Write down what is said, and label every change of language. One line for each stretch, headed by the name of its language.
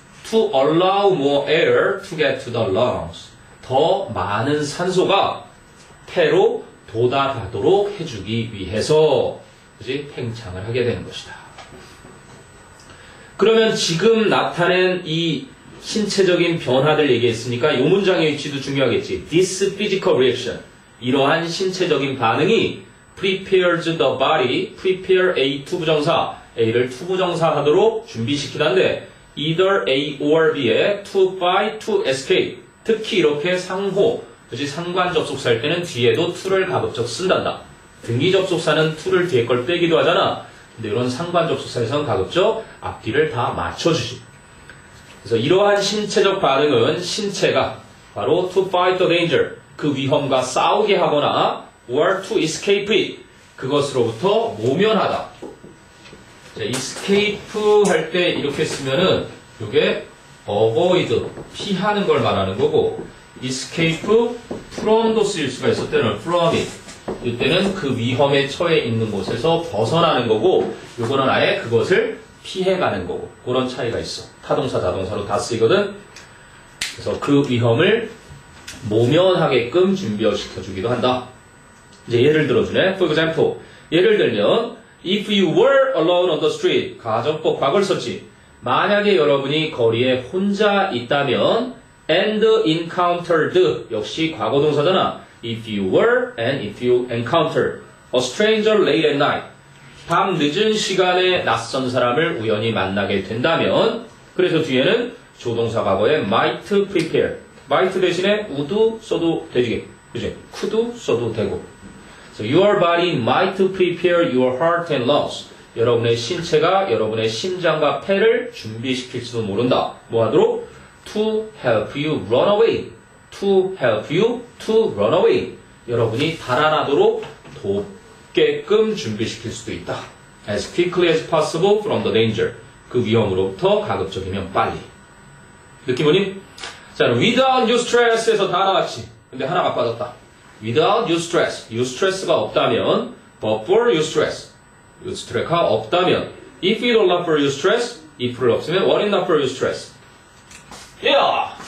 English: To allow more air to get to the lungs.
Korean: 더 많은 산소가 폐로 도달하도록 해주기 위해서 그지? 팽창을 하게 되는 것이다. 그러면 지금 나타낸 이 신체적인 변화들 얘기했으니까 이 문장의 위치도 중요하겠지.
English: This physical reaction.
Korean: 이러한 신체적인 반응이
English: prepares the body, prepare A 투부정사, A를 투부정사 하도록 준비시키는데 either A or B에 to fight, to escape.
Korean: 특히 이렇게 상호, 그지? 상관 접속사 할 때는 뒤에도 to를 가급적 쓴단다. 등기 접속사는 to를 뒤에 걸 빼기도 하잖아. 근데 이런 상관 접속사에서는 가급적 앞뒤를 다 맞춰주지. 그래서 이러한 신체적 반응은 신체가 바로
English: to fight the danger,
Korean: 그 위험과 싸우게 하거나
English: or to escape it,
Korean: 그것으로부터 모면하다. 자, escape 할 때 이렇게 쓰면은 이게 avoid, 피하는 걸 말하는 거고 escape from도 쓰일 수가 있을 때는 from it, 이때는 그 위험에 처해 있는 곳에서 벗어나는 거고 요거는 아예 그것을 피해가는 거고 그런 차이가 있어. 타동사, 자동사로 다 쓰이거든. 그래서 그 위험을 모면하게끔 준비시켜주기도 한다. 이제 예를 들어주네.
English: For example,
Korean: 예를 들면
English: If you were alone on the street, 가정법 과거를 썼지.
Korean: 만약에 여러분이 거리에 혼자 있다면 and encountered, 역시 과거 동사잖아.
English: If you were and if you encountered a stranger late at night,
Korean: 밤 늦은 시간에 낯선 사람을 우연히 만나게 된다면,
English: 그래서 뒤에는 조동사 과거에 might prepare, might 대신에 would 써도 되지, 그지?
Korean: could 써도 되고.
English: So your body might prepare your heart and lungs.
Korean: 여러분의 신체가 여러분의 심장과 폐를 준비시킬지도 모른다. 뭐 하도록?
English: To help you run away. To help you to run away.
Korean: 여러분이 달아나도록 돕게끔 준비시킬 수도 있다.
English: As quickly as possible from the danger.
Korean: 그 위험으로부터 가급적이면 빨리. 느낌 오니? 자, without eustress에서 다 나왔지. 근데 하나가 빠졌다.
English: Without eustress.
Korean: eustress가 없다면
English: but for eustress.
Korean: eustress가 없다면
English: if it were not for eustress.
Korean: if를 없으면 what is not for eustress. Yeah!